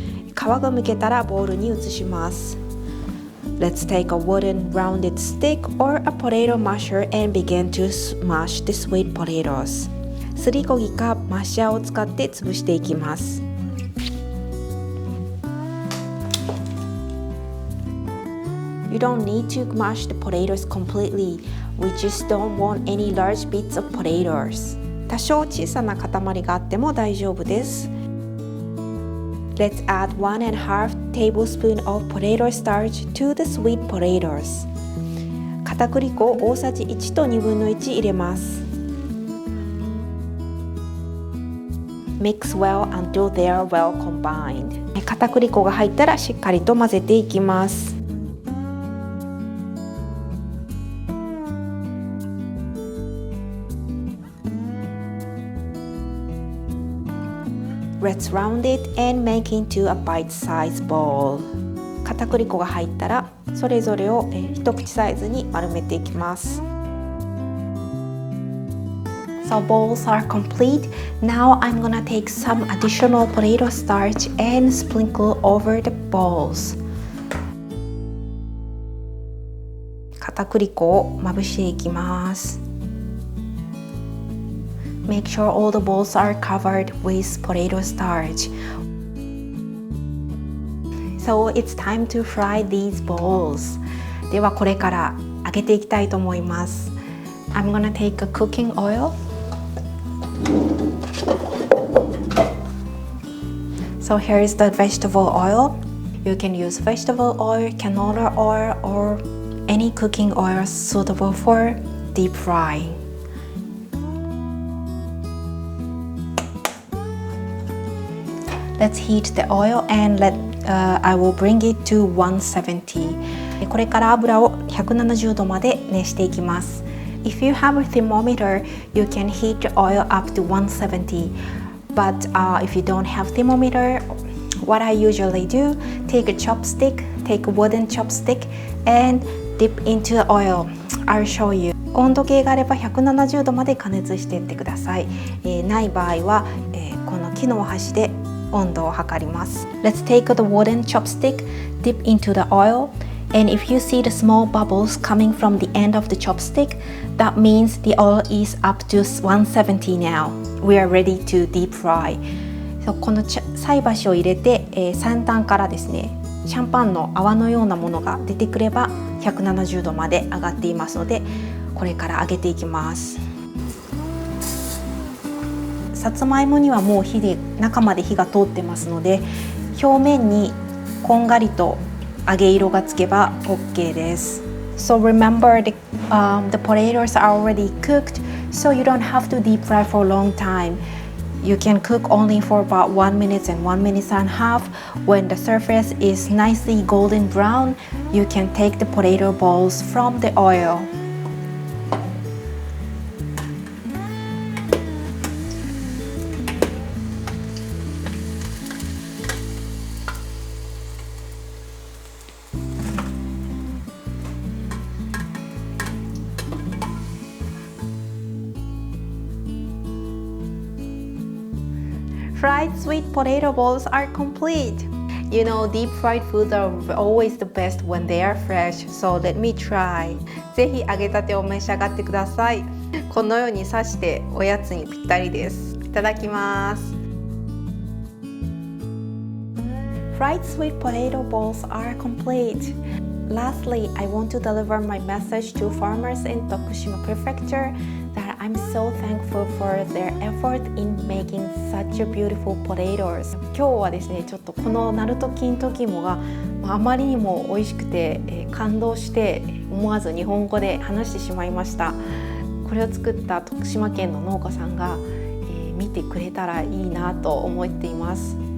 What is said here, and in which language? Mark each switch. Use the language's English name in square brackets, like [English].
[Japanese] 皮が剥けたらボウルに移します。 [English] Let's take a wooden rounded stick or a potato masher and begin to smash the sweet potatoes. [Japanese] すりこぎかマッシャーを使って潰していきます。 [English] You don't need to mash the potatoes completely. We just don't want any large bits of potatoes. [Japanese] 多少小さな塊があっても大丈夫です。 [English] Let's add 1.5 tablespoon of potato starch to the sweet potatoes. [Japanese] 片栗粉を大さじ1と2分の1入れます。 [English] Mix well until they are well combined. [Japanese] 片栗粉が入ったらしっかりと混ぜていきます。 [English] Let's round it and make into a bite-sized ball. [Japanese] 片栗粉が入ったらそれぞれを一口サイズに丸めていきます。 [English] So balls are complete. Now I'm gonna take some additional potato starch and sprinkle over the balls. [Japanese] 片栗粉をまぶしていきます。 [English] Make sure all the balls are covered with potato starch. So it's time to fry these balls. [Japanese] ではこれから揚げていきたいと思います。 [English] I'm gonna take a cooking oil.So here is the vegetable oil. You can use vegetable oil, canola oil, or any cooking oil suitable for deep frying. Let's heat the oil and I will bring it to 170. [Japanese] これから油を170度まで熱していきます。 [English] If you have a thermometer, you can heat the oil up to 170. But if you don't have thermometer, what I usually do, take a chopstick, take a wooden chopstick and dip into the oil. I'll show you. [Japanese] 温度計があれば170度まで加熱していってください。ない場合は、この木の箸で温度を測ります。 [English] Let's take the wooden chopstick, dip into the oil, and if you see the small bubbles coming from the end of the chopstick, that means the oil is up to 170 now. We are ready to deep fry. [Japanese] この菜箸を入れて、先端からですね、シャンパンの泡のようなものが出てくれば170度まで上がっていますので、これから揚げていきます。さつまいもにはもう中まで火が通ってますので、表面にこんがりと揚げ色がつけば OK です。 [English] So remember the potatoes are already cooked, so you don't have to deep fry for a long time. You can cook only for about 1 minute and 1 minute and a half. When the surface is nicely golden brown, you can take the potato balls from the oil. Fried sweet potato balls are complete. You know, deep fried foods are always the best when they are fresh, so let me try. [Japanese] ぜひ揚げたてを召し上がってください。このように刺しておやつにぴったりです。いただきます。 [English] Fried sweet potato balls are complete. Lastly, I want to deliver my message to farmers in Tokushima Prefecture that I'm so thankful for their effort in making such a beautiful potatoes. [Japanese] 今日はですね、ちょっとこの鳴門金時芋があまりにも美味しくて、感動して思わず日本語で話してしまいました。これを作った徳島県の農家さんが、見てくれたらいいなと思っています。